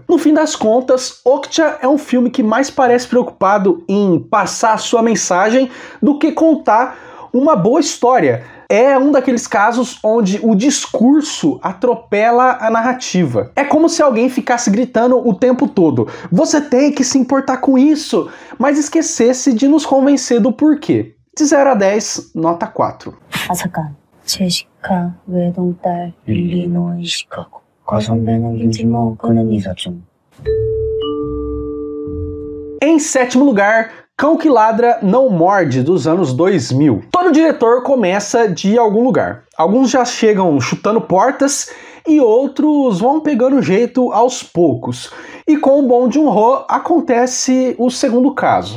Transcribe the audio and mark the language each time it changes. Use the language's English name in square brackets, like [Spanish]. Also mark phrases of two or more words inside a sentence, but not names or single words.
[Portuguese] No fim das contas, Okja é um filme que mais parece preocupado em passar a sua mensagem do que contar uma boa história. É um daqueles casos onde o discurso atropela a narrativa. É como se alguém ficasse gritando o tempo todo: você tem que se importar com isso, mas esquecesse de nos convencer do porquê. De 0 a 10, nota 4. [Korean] 아사간 제시카 외동딸 일리노이 시카고 과선배는 김치모 그는 이사중. [Portuguese] Em sétimo lugar, Cão que Ladra Não Morde, dos anos 2000. Todo diretor começa de algum lugar. Alguns já chegam chutando portas e outros vão pegando jeito aos poucos. E com o Bong Joon-ho acontece o segundo caso.